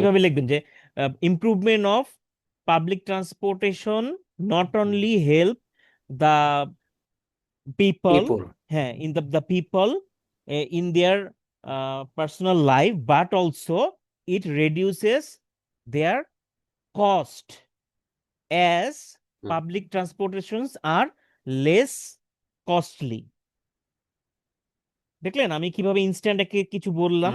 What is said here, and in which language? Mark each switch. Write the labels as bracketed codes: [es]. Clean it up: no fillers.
[bn] এইভাবে লিখবেন যে [en] Improvement of public transportation not only help the people, People. হ্যাঁ in the people in their personal life, but also it reduces their cost as hmm. public transportations are less costly. [bn] দেখলেন আমি কিভাবে instant কিছু বললাম?